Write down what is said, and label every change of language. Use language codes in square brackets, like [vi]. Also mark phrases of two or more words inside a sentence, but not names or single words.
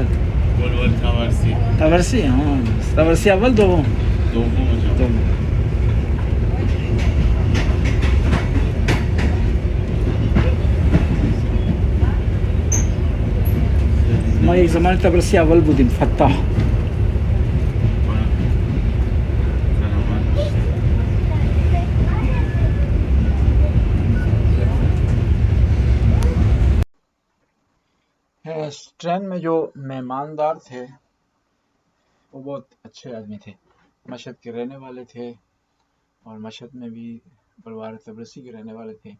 [fa] بلوار طبرسی. طبرسی. طبرسی اول دوم؟ دوم جان. دوم. ما یک زمان طبرسی اول بودیم، فتاح. [ur] ٹرین میں جو مہماندار تھے وہ بہت اچھے آدمی تھے، مشہد کے رہنے والے تھے، اور مشہد میں بھی بلوار طبرسی کے رہنے والے تھے.